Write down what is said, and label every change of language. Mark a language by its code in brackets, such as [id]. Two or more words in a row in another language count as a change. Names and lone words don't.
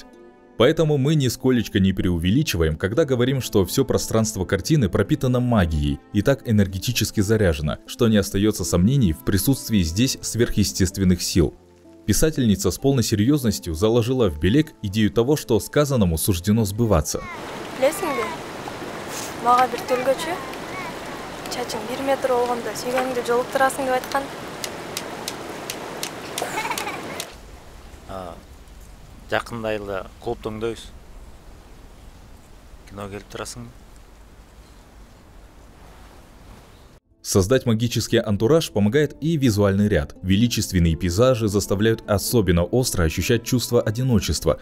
[ru] Поэтому мы нисколечко не преувеличиваем, когда говорим, что все пространство картины пропитано магией и так энергетически заряжено, что не остается сомнений в присутствии здесь сверхъестественных сил. Писательница с полной серьезностью заложила в Белек идею того, что сказанному суждено сбываться. [ky] Чачың 1 метр болгондо сүйгөнүңдү жолуктурасың деп айткан. Жакында эле клубтоңдойбуз. Кино келип турасың. [ru] Создать магический антураж помогает и визуальный ряд. Величественные пейзажи заставляют особенно остро ощущать чувство одиночества.